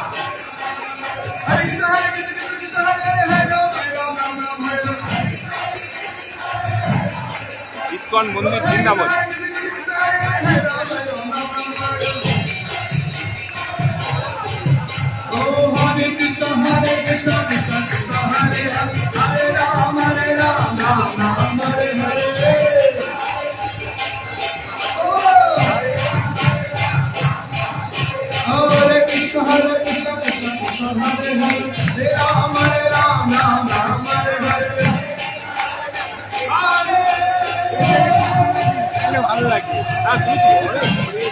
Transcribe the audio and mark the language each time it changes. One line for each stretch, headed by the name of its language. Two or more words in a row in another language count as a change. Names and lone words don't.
Bangla: ইসকন মন্দির বৃন্দাবন
Sanskrit: हरे कृष्ण हरे कृष्ण कृष्ण कृष्ण हरे हरे राम राम हरे हरे हरे कृष्ण हरे कृष्ण कृष्ण कृष्ण हरे हरे राम राम हरे हरे
Bangla: ভালো লাগছে